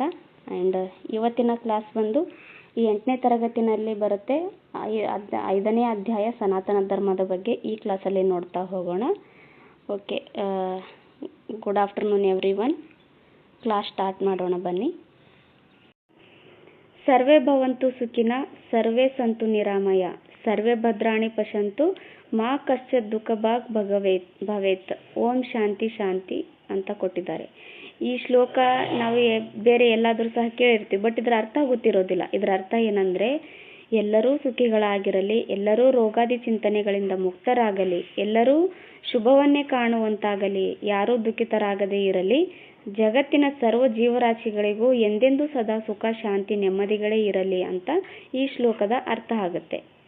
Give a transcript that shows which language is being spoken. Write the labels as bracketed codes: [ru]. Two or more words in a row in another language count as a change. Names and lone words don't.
[kn] ಆ್ಯಂಡ್ ಇವತ್ತಿನ ಕ್ಲಾಸ್ ಬಂದು ಈ 8ನೇ ತರಗತಿನಲ್ಲಿ ಬರುತ್ತೆ 5ನೇ ಅಧ್ಯಾಯ ಸನಾತನ ಧರ್ಮದ ಬಗ್ಗೆ ಈ ಕ್ಲಾಸಲ್ಲಿ ನೋಡ್ತಾ ಹೋಗೋಣ. [en] Okay, good afternoon everyone. class start [kn] ಮಾಡೋಣ ಬನ್ನಿ. [sa] ಸರ್ವೇ ಭವಂತು ಸುಖಿನ ಸರ್ವೇ ಸಂತು ನಿರಾಮಯ ಸರ್ವೇ ಭದ್ರಾಣಿ ಪಶ್ಯಂತು ಮಾ ಕಶ್ಚಿತ್ ದುಃಖ ಭಾಗ್ ಭವೇತ್ ಓಂ ಶಾಂತಿ ಶಾಂತಿ [kn] ಅಂತ ಕೊಟ್ಟಿದ್ದಾರೆ. ಈ ಶ್ಲೋಕ ನಾವು ಬೇರೆ ಎಲ್ಲಾದರೂ ಸಹ ಕೇಳಿರ್ತೀವಿ, ಬಟ್ ಇದರ ಅರ್ಥ ಗೊತ್ತಿರೋದಿಲ್ಲ. ಇದರ ಅರ್ಥ ಏನಂದರೆ, ಎಲ್ಲರೂ ಸುಖಿಗಳಾಗಿರಲಿ, ಎಲ್ಲರೂ ರೋಗಾದಿ ಚಿಂತನೆಗಳಿಂದ ಮುಕ್ತರಾಗಲಿ, ಎಲ್ಲರೂ ಶುಭವನ್ನೇ ಕಾಣುವಂತಾಗಲಿ, ಯಾರೂ ದುಃಖಿತರಾಗದೇ ಇರಲಿ, ಜಗತ್ತಿನ ಸರ್ವ ಜೀವರಾಶಿಗಳಿಗೂ ಎಂದೆಂದೂ ಸದಾ ಸುಖ ಶಾಂತಿ ನೆಮ್ಮದಿಗಳೇ ಇರಲಿ ಅಂತ ಈ ಶ್ಲೋಕದ ಅರ್ಥ ಆಗುತ್ತೆ.